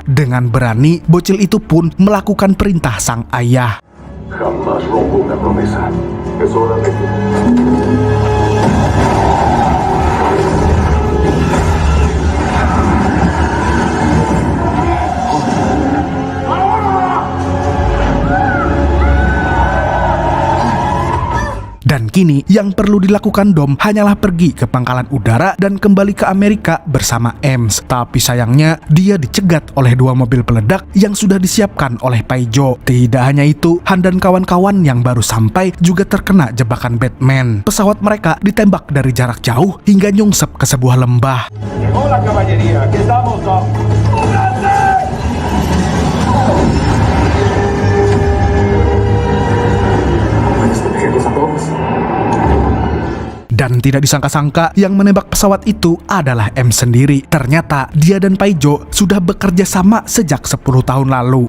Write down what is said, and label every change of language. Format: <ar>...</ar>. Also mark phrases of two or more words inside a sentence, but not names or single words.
<id>Dengan berani, bocil itu pun melakukan perintah sang ayah.</id> <es>Jamás rompo una promesa. Es hora de que...</es> <id>Dan kini yang perlu dilakukan Dom hanyalah pergi ke pangkalan udara dan kembali ke Amerika bersama Ems. Tapi sayangnya dia dicegat oleh dua mobil peledak yang sudah disiapkan oleh Paijo. Tidak hanya itu, Han dan kawan-kawan yang baru sampai juga terkena jebakan Batman. Pesawat mereka ditembak dari jarak jauh hingga nyungsep ke sebuah lembah.</id> <es>Hola, caballería. Aquí estamos, Dom.</es> <id>Dan tidak disangka-sangka yang menembak pesawat itu adalah M sendiri. Ternyata dia dan Paijo sudah bekerja sama sejak 10 tahun lalu.</id>